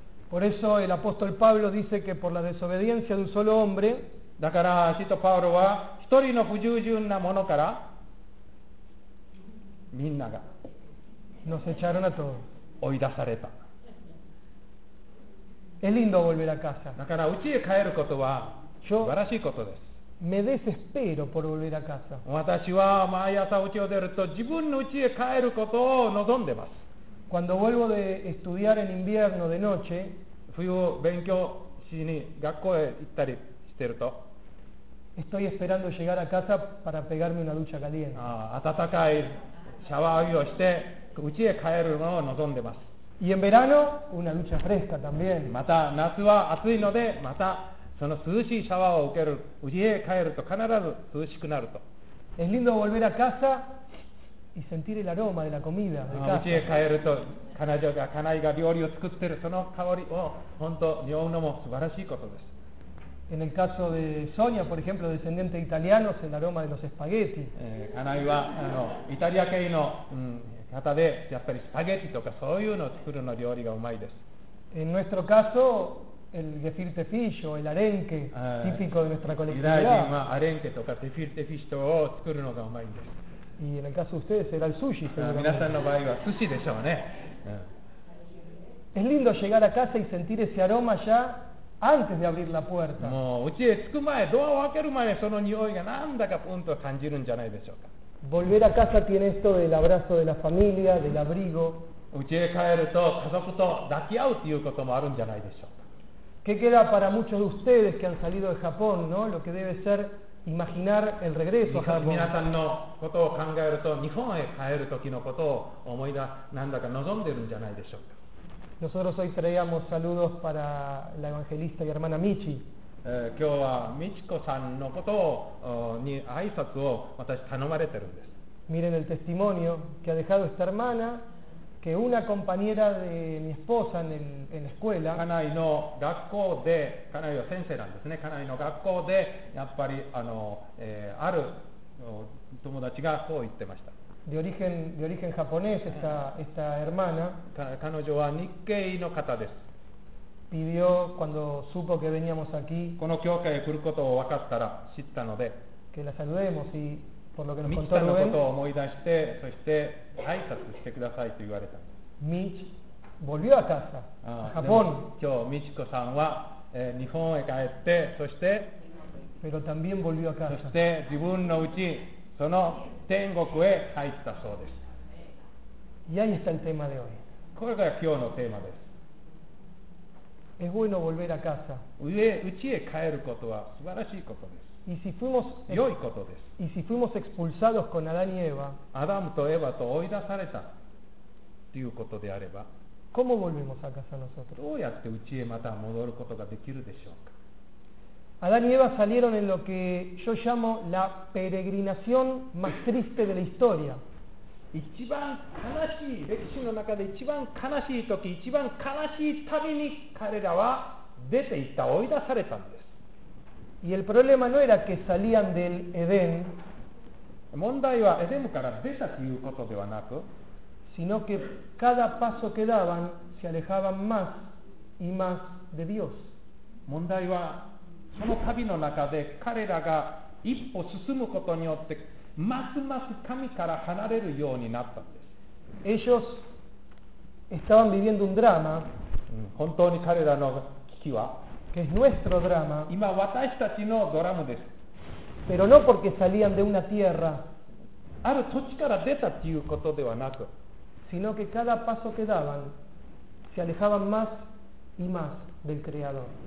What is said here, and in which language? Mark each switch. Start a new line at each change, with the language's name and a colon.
Spanish: Por eso el apóstol Pablo dice que por la desobediencia de un solo hombre,
Japanese: だから、使徒パウロは、一人の不従順なものから、みんなが、
Spanish: nos echaron a todos.
Japanese: 追い出された。
Spanish: Es lindo volver a casa.
Japanese: だから、家へ帰ることは、素晴らしいことです。
Spanish: Me desespero por volver a casa.
Japanese: 私は毎朝家を出ると自分の家へ帰ることを望んでます。
Spanish: Cuando vuelvo de estudiar en invierno de noche,
Japanese: 冬を勉強しに学校へ行ったりしてると、
Spanish: estoy esperando llegar a casa para pegarme una ducha caliente.
Japanese: あ、暖かいシャワー浴びをして家へ帰るのを望んでます。
Spanish: Y en verano, una ducha fresca también.
Japanese: また夏は暑いのでまたその涼しいシャワーを受ける家へ帰ると必ず涼しくなると。
Spanish: Es lindo volver a casa y sentir el aroma de la comida.
Japanese: 家へ帰ると彼女が家内が料理を作っているその香りを本当に匂うのも素晴らしいことです。
Spanish: En el caso de Sonia, por ejemplo, descendiente de italianos, el aroma de los espaguetis.
Japanese: 家内はイタリア系の、方でやっぱりスパゲティとかそういうのを作るの料理がうまいです。
Spanish: En nuestro caso,El gefilte fish o el arenque típico de nuestra colectividad.
Japanese: イタリア人はアレンケとかゲフィルテフィッシュを作るのがうまいんです。
Spanish: Y en el caso de ustedes será el sushi.
Japanese: 皆さんの場合は寿司でしょうね。
Spanish: Es lindo llegar a casa y sentir ese aroma ya antes de abrir la puerta.
Japanese: もう家へ着く前、ドアを開ける前、その匂いがなんだかプンと感じるんじゃないでしょうか。
Spanish: Volver a casa tiene esto del abrazo de la familia, del abrigo.
Japanese: 家へ帰ると家族と抱き合うということもあるんじゃないでしょうか。
Spanish: ¿Qué queda para muchos de ustedes que han salido de Japón, no? Lo que debe ser imaginar el regreso a Japón.
Japanese: 皆さんのことを考えると、日本へ帰る時のことを思い出、なんだか望んでるんじゃないでしょうか。
Spanish: Nosotros hoy traíamos saludos para la evangelista y hermana Michi.
Japanese: 今日はみちこさんのことを、に挨拶を私頼まれてるんです。
Spanish: Miren el testimonio que ha dejado esta hermana. Que una compañera de mi esposa en la escuela.
Japanese: 家内の学校で、家内は先生なんですね。家内の学校でやっぱりある友達がこう言ってました。
Spanish: De origen japonés esta hermana.
Japanese: 彼女は日系の方です。
Spanish: Pidió cuando supo que veníamos aquí.
Japanese: この教会へ来ることを分かったら知ったので。
Spanish: Que la saludemos y.
Japanese: ミチさんのことを思い出して、そして挨拶してくださいと言われたんです。
Spanish: ミチ、volvió a casa, Japón.
Japanese: 今日、ミチコさんは、日本へ帰って、そして、
Spanish: Pero también volvió a casa.
Japanese: そして自分のうち、その天国へ入ったそうです。
Spanish: Y ahí está el tema de hoy.
Japanese: これが今日のテーマです。
Spanish: Es bueno volver a casa.
Japanese: 家へ帰ることは素晴らしいことです。良いことです。
Spanish: Y si fuimos expulsados con Adán y Eva,
Japanese: アダムとエヴァと追い出されたということであれば、
Spanish: ¿cómo volvemos a casa nosotros?
Japanese: どうやって家へまた戻ることができるでしょうか。
Spanish: Adán y Eva salieron en lo que yo llamo la peregrinación más triste de la historia.
Japanese: 一番悲しい歴史の中で一番悲しい時、一番悲しい旅に彼らは出て行った、追い出されたんです。
Spanish: Y el problema no era que salían del Edén,
Japanese: 問題はエデンから出たということではなく、
Spanish: sino que cada paso que daban, se alejaban más y más de Dios.
Korean: 문제는 그
Japanese: 旅の 中で 彼らが 一歩 進むこと によって ますます 神から 離れる ようになったんです.
Spanish: Ellos estaban viviendo un drama.
Japanese: 本当に 彼らの 危機は,
Spanish: que es nuestro drama.
Japanese: 今 私たちの ドラマです.
Spanish: Pero no porque salían de una tierra.
Japanese: ある 土地から 出た という事 ではなく,
Spanish: sino que cada paso que daban se alejaban más y más del Creador.